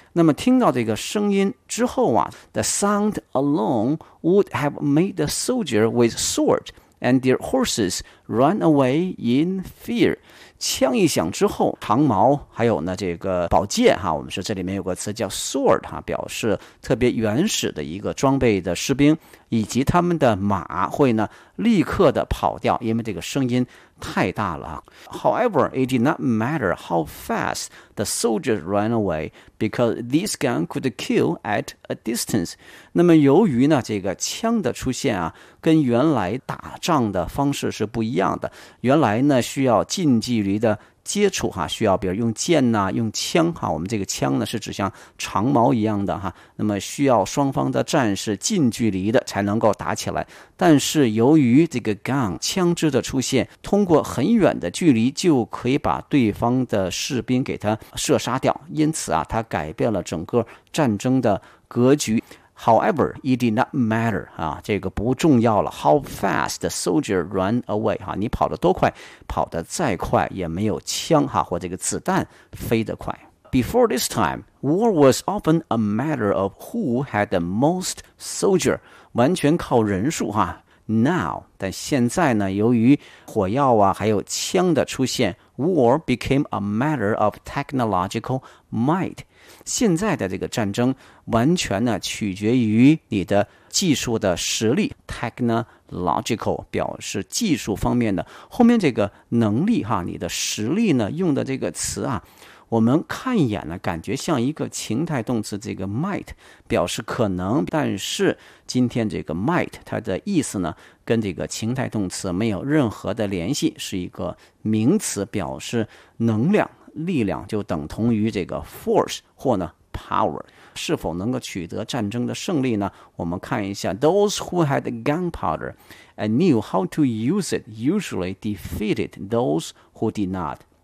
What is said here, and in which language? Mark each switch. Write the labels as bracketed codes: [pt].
[zh] 那么听到这个声音之后啊， [en] The sound alone would have made the soldier with sword and their horses run away in fear。 [zh] 枪一响之后，长矛还有呢这个宝剑、啊、我们说这里面有个词叫 sword、啊、表示特别原始的一个装备的士兵，以及他们的马会呢立刻的跑掉，因为这个声音太大了。 [en] However, it did not matter how fast the soldiers ran away because this gun could kill at a distance. [zh] 那么由于呢这个枪的出现啊，跟原来打仗的方式是不一样的，原来呢需要近距离的接触、啊、需要比如用剑、啊、用枪、啊、我们这个枪呢是指像长矛一样的、啊、那么需要双方的战士近距离的才能够打起来。但是由于这个 gun 枪支的出现，通过很远的距离就可以把对方的士兵给他射杀掉，因此啊，它改变了整个战争的格局。 [en] However, it did not matter,、啊、 [zh] 这个不重要了。 [en] How fast the soldier ran away,、 [zh] 啊、你跑得多快，跑得再快也没有枪、啊、或这个子弹飞得快。 [en] Before this time, war was often a matter of who had the most soldier, [zh] 完全靠人数、 [en] 啊、Now, [zh] 但现在呢，由于火药啊，还有枪的出现， [en] war became a matter of technological might. [zh] 现在的这个战争完全呢取决于你的技术的实力。 technological 表示技术方面的，后面这个能力哈，你的实力呢用的这个词啊，我们看一眼呢感觉像一个情态动词，这个 might 表示可能，但是今天这个 might 它的意思呢跟这个情态动词没有任何的联系，是一个名词，表示能量力量，就等同于这个 force 或呢 power。是否能够取得战争的胜利呢？我们看一下 [en] Those who had gunpowder and knew how to use it usually defeated those who did not。